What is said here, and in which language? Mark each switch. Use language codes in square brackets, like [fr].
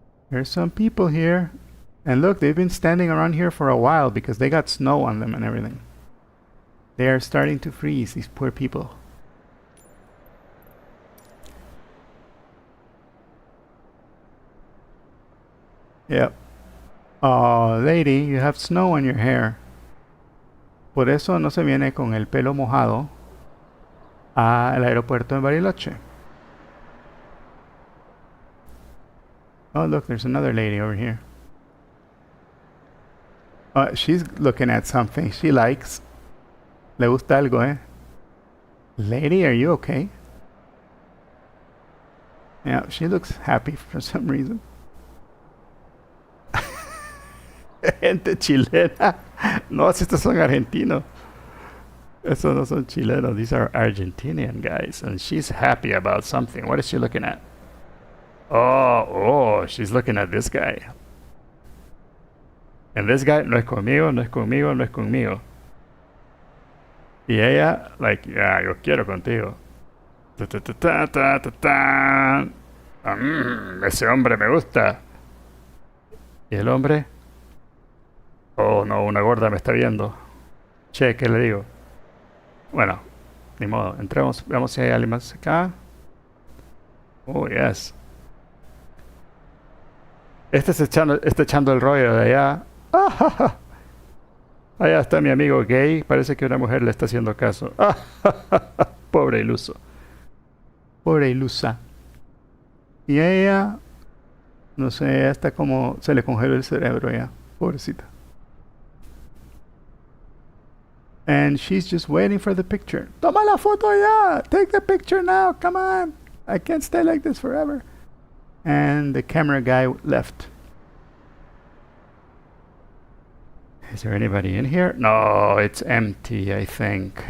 [en] There's some people here. And look, they've been standing around here for a while because they got snow on them and everything. They are starting to freeze, these poor people. Yep. Oh, lady, you have snow on your hair. [es] Por eso no se viene con el pelo mojado al aeropuerto de Bariloche. [en] Oh, look, there's another lady over here. She's looking at something she likes. [es] Le gusta algo, eh? [en] Lady, are you okay? Yeah, she looks happy for some reason. [es] Gente chilena. No, si estos son argentinos. Esos no son chilenos, [en] these are Argentinian guys, and she's happy about something. What is she looking at? Oh, she's looking at this guy. And this guy, [es] no es conmigo, no es conmigo, no es conmigo. Y ella, like, yeah, yo quiero contigo. Ta, ta, ta, ta, ta, ta, ta. Ese hombre me gusta. ¿Y el hombre? Oh, no, una gorda me está viendo. Che, ¿qué le digo? Bueno, ni modo. Entremos, veamos si hay alguien más acá. Oh, yes. Este está echando el rollo de allá. Ah, ja, ja. Allá está mi amigo gay. Parece que una mujer le está haciendo caso. Ah, ja, ja, ja. Pobre iluso. Pobre ilusa. Y ella, no sé, ella está como se le congeló el cerebro ya. Pobrecita. [en] And she's just waiting for the picture. [es] Toma la foto ya. [en] Take the picture now. Come on. I can't stay like this forever. And the camera guy left. Is there anybody in here? No, it's empty, I think.